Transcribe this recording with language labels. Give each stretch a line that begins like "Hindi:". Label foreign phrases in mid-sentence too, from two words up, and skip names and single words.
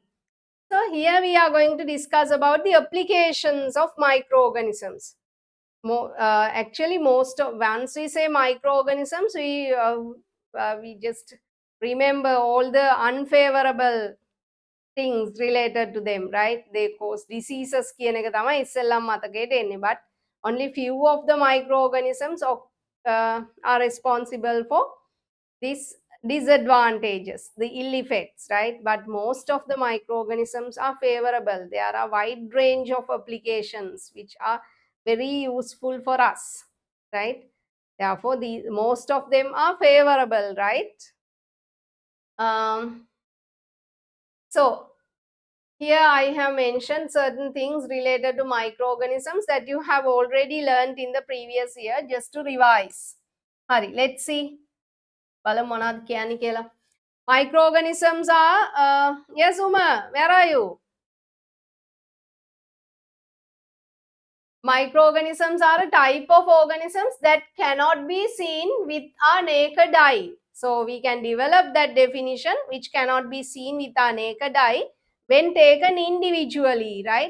English: So here we are going to discuss about the applications of microorganisms. Actually, once we say microorganisms, we just remember all the unfavorable things related to them, right? They cause diseases
Sinhala: කියන එක තමයි ඉස්සෙල්ලම මතකයට එන්නේ.
English: But only few of the microorganisms are responsible for these disadvantages, the ill effects, right? But most of the microorganisms are favorable. There are a wide range of applications which are very useful for us, right? Therefore, most of them are favorable, right? So here I have mentioned certain things related to microorganisms that you have already learned in the previous year, just to revise. Hari, let's see.
Sinhala: බලමු මොනවද කියන්නේ කියලා.
English: Microorganisms are, yes Uma, where are you? Microorganisms are a type of organisms that cannot be seen with our naked eye. So we can develop that definition, which cannot be seen with our naked eye when taken individually, right?